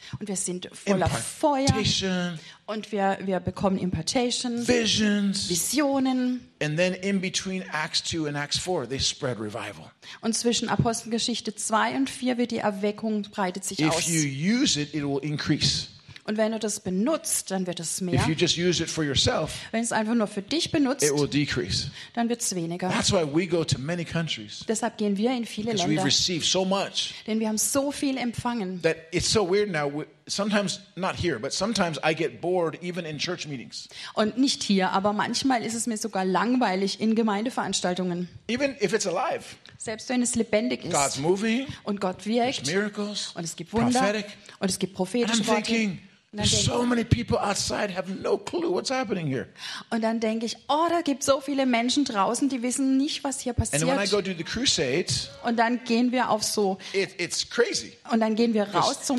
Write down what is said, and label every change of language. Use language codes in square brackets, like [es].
[de] Und wir sind voller Feuer. Und wir bekommen Impartation. [en] Visions. [de] Visionen. [en] And then in between Acts 2 and Acts 4, they spread revival. [de] Und zwischen Apostelgeschichte 2 und 4 wird die Erweckung breitet sich aus. [en] If you use it, it will increase. [de] Und wenn du das benutzt, dann wird es mehr. [en] If you just use it for yourself, [de] wenn es einfach nur für dich benutzt, [en] it will decrease. [de] Dann wird es weniger. [en] That's why we go to many countries, [de] deshalb gehen wir in viele [en] because [de] Länder. [en] We've received so much, [de] denn wir haben so viel empfangen. [en] That it's so weird now. Sometimes not here, but sometimes I get bored even in church meetings. [de] Und nicht hier, aber manchmal ist es mir sogar langweilig in Gemeindeveranstaltungen. [en] Even if it's alive. [de] Selbst wenn es lebendig ist. [en] God's moving. [de] Und Gott wirkt. [en] Miracles. [de] Und es gibt Wunder. [en] Prophetic. [de] Und es gibt prophetische Worte. [en] Thinking, there's so many people outside have no clue what's happening here. [de] Und dann denke ich, oh, da gibt so viele Menschen draußen, die wissen nicht, was hier passiert. [en] And when I go to the crusades, [de] und dann gehen wir auf so. [en] It's crazy. [de] Und dann gehen wir raus zum